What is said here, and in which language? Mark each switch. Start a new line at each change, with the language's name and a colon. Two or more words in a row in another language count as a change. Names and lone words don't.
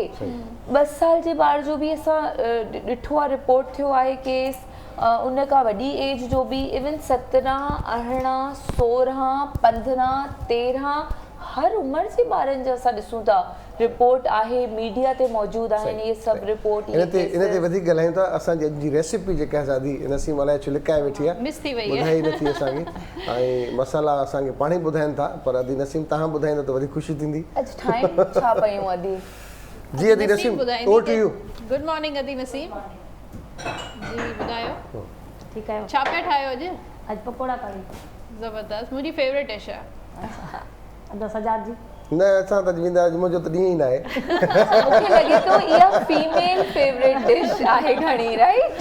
Sindhi: 2 साल जे ॿार जो बि असां ॾिठो आहे, रिपोर्ट थियो आहे केस, उन खां वॾी एज जो बि, इवन 17, 18, 16, 15, 13 हर उमिरि जे ॿारनि जा असां ॾिसूं था रिपोर्ट आहे, मीडिया ते मौजूदु आहिनि इहे सभु रिपोर्ट। इन ते वधीक ॻाल्हायूं था, असांजी अॼु जी रेसिपी जेका सादी नसीम अलाए छो लिकाए वेठी आहे, मिस थी वई आहे, ॿुधाई नथी असांखे, ऐं मसाला असांखे पाण ई ॿुधाइनि था, पर अदी नसीम तव्हां ॿुधाईंदो त वधीक ख़ुशी थींदी। अॼु ठाहियूं छा पयूं अदी? जी अदी नसीम,
English: over to you. good morning
Sindhi: अदी नसीम जी, ॿुधायो ठीकु आहे। छा पिया ठाहियो अॼु? अॼु पकोड़ा कढ़ी। ज़बरदस्त, मुंहिंजी
English: favourite dish
Sindhi: आहे। अदा सजाद जी न असां त वेंदा, मुंहिंजो त ॾींहुं ई न आहे। मूंखे लॻे थो इहा
English: female favourite dish
Sindhi: आहे घणी, राइट?